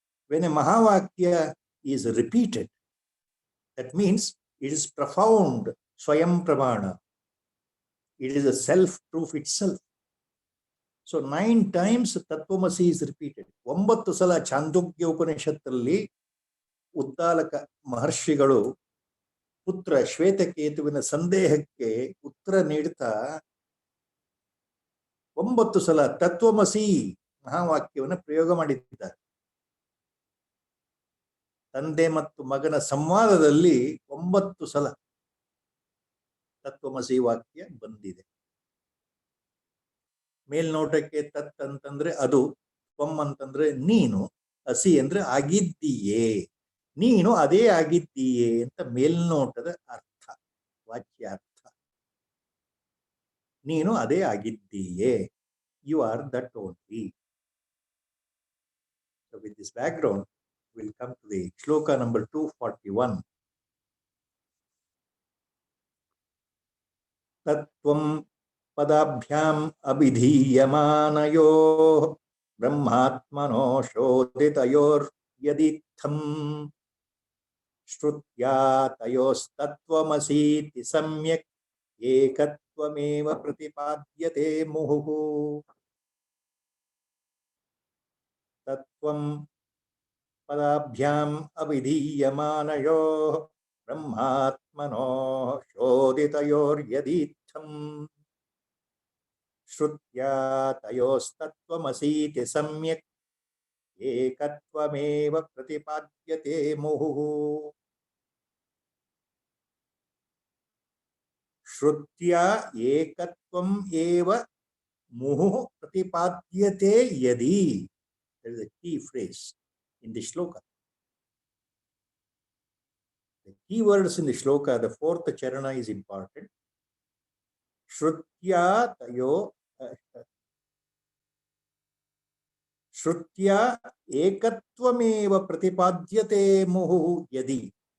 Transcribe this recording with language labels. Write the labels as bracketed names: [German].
[English] When a Mahavakya is repeated, that means it is profound, Swayam Pramana. It is a self-proof itself. So 9 times Tattvamasi is repeated. [Kannada] 9 ಸಲ ಚಾಂದೋಗ್ಯ ಉಪನಿಷತ್ತಲ್ಲಿ ಉದ್ದಾಲಕ ಮಹರ್ಷಿಗಳು ಪುತ್ರ ಶ್ವೇತಕೇತುವಿನ ಸಂದೇಹಕ್ಕೆ ಉತ್ತರ ನೀಡುತ್ತಾ 9 ಸಲ ತತ್ವಮಸಿ ಮಹಾವಾಕ್ಯವನ್ನು ಪ್ರಯೋಗ ಮಾಡಿದ್ದಾರೆ. ತಂದೆ ಮತ್ತು ಮಗನ ಸಂವಾದದಲ್ಲಿ 9 ಸಲ ತತ್ವಮಸಿ ವಾಕ್ಯ ಬಂದಿದೆ. ಮೇಲ್ನೋಟಕ್ಕೆ ತತ್ ಅಂತಂದ್ರೆ ಅದು, ತ್ವಂ ಅಂತಂದ್ರೆ ನೀನು, ಅಸಿ ಅಂದ್ರೆ ಆಗಿದ್ದೀಯೇ, ನೀನು ಅದೇ ಆಗಿದ್ದೀಯೇ ಅಂತ ಮೇಲ್ನೋಟದ ಅರ್ಥ, ವಾಕ್ಯಾರ್ಥ. ನೀನು ಅದೇ ಆಗಿದ್ದೀಯೇ, [English] You are that only. So with this background, we'll come to the shloka number 241. [Sanskrit] Tattvam ಪದಾಭ್ಯಾಂ ಅಭಿಧೀಯಮಾನಯೋ ಬ್ರಹ್ಮಾತ್ಮನೋ ಶೋಧಿತಯೋರ್ ಯದಿತ್ಥಂ ಶ್ರುತ್ಯಾ ತಯೋಸ್ತತ್ವಮಸೀತಿ ಸಮ್ಯಕ್ ಏಕತ್ವಮೇವ ಪ್ರತಿಪಾದ್ಯತೆ ಮುಹುಃ. ತತ್ವಂ पदाभ्याम् अविधीयमानयोः ब्रह्मात्मनोः शोधितयोर्यदीत्थम् श्रुत्या तयोस्तत्त्वमसीति सम्यक् एकत्वमेव प्रतिपाद्यते मुहुः श्रुत्या एकत्वम् एव मुहुः प्रतिपाद्यते यदि. [English] There is a key phrase in the shloka. The key words in the shloka, the fourth charana is important. [Sanskrit] Shrutya tayo Shrutya ekattvameva pratipadyate muhu yadi.